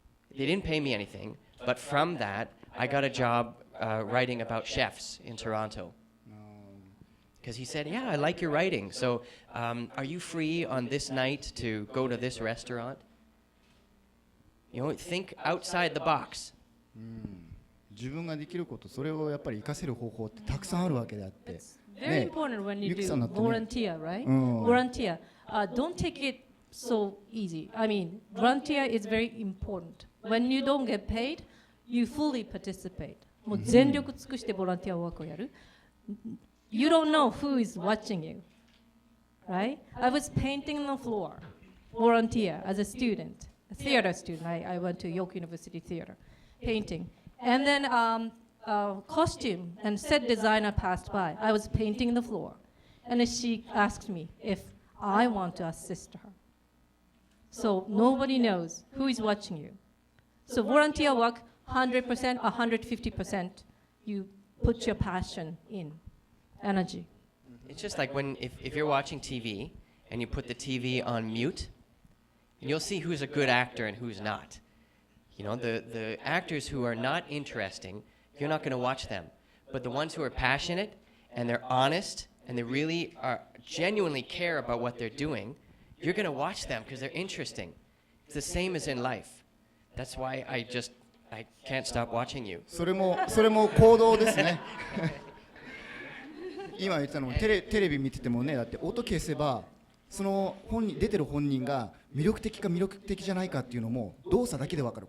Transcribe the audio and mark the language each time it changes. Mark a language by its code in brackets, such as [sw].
[en] They didn't pay me anything, but from that, I got a job writing about chefs in Toronto. Because he said, "Yeah, I like your writing. So are you free on this night to go to this restaurant?" Think outside the box. [ja] 自分ができること、それをやっぱり活かせる方法ってたくさんあるわけであって。 [en] Very important when you do volunteer, right? Volunteer. Don't take it so easy. I mean, volunteer is very important. When you don't get paid, you fully participate. [ja] もう全力尽くしてボランティアワークをやる。 [en] You don't know who is watching you, right? I was painting on the floor, volunteer as a student, a theater student. I went to York University Theater, painting. And then costume and set designer passed by. I was painting the floor. And then she asked me if I want to assist her. So nobody knows who is watching you. So volunteer work, 100%, 150%, you put your passion in, energy. It's just like if you're watching TV and you put the TV on mute, you'll see who's a good actor and who's not. The actors who are not interesting, you're not going to watch them. But the ones who are passionate and they're honest and they really genuinely care about what they're doing, you're going to watch them because they're interesting. It's the same as in life. That's why I can't stop watching you. [ja] それも行動ですね。今言ったのもテレビ見ててもね、だって音消せばその出てる本人が魅力的か魅力的じゃないかっていうのも動作だけで分かる。